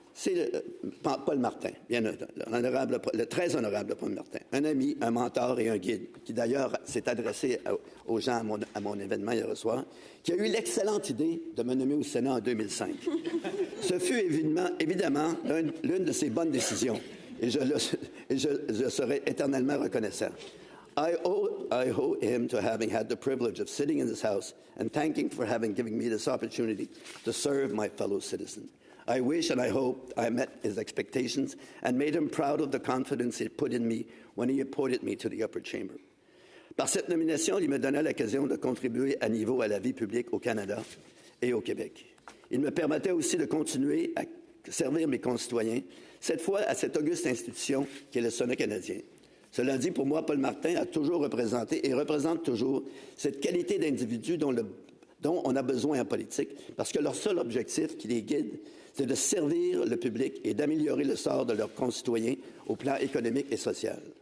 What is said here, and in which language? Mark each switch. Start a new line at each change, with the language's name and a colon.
French: c'est Paul Martin, bien le très honorable Paul Martin, un ami, un mentor et un guide, qui d'ailleurs s'est adressé aux gens à mon événement hier soir, qui a eu l'excellente idée de me nommer au Sénat en 2005. Ce fut évidemment l'une de ses bonnes décisions, et je serai éternellement reconnaissant.
English: I owe him to having had the privilege of sitting in this House and thanking for having given me this opportunity to serve my fellow citizens. I wish and I hope I met his expectations and made him proud of the confidence he put in me when he appointed me to the upper chamber.
French: Par cette nomination, il me donnait l'occasion de contribuer à niveau à la vie publique au Canada et au Québec. Il me permettait aussi de continuer à servir mes concitoyens, cette fois à cette auguste institution qui est le Sénat canadien. Cela dit, pour moi, Paul Martin a toujours représenté et représente toujours cette qualité d'individu dont on a besoin en politique, parce que leur seul objectif qui les guide, c'est de servir le public et d'améliorer le sort de leurs concitoyens au plan économique et social.